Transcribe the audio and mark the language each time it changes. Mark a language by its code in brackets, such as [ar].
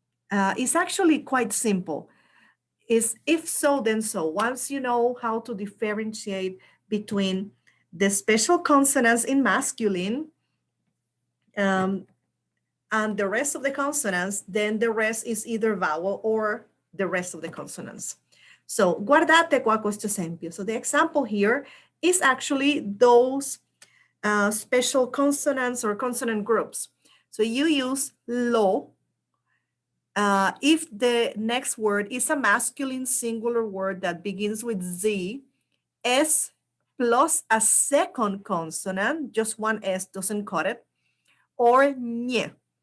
[en] It's actually quite simple. Is if so, then so. Once you know how to differentiate between the special consonants in masculine and the rest of the consonants, then the rest is either vowel or the rest of the consonants. [it] So guardate qua questo esempio. [en] So the example here is actually those special consonants or consonant groups. So you use lo if the next word is a masculine singular word that begins with Z, S plus a second consonant, just one S doesn't cut it, or nye.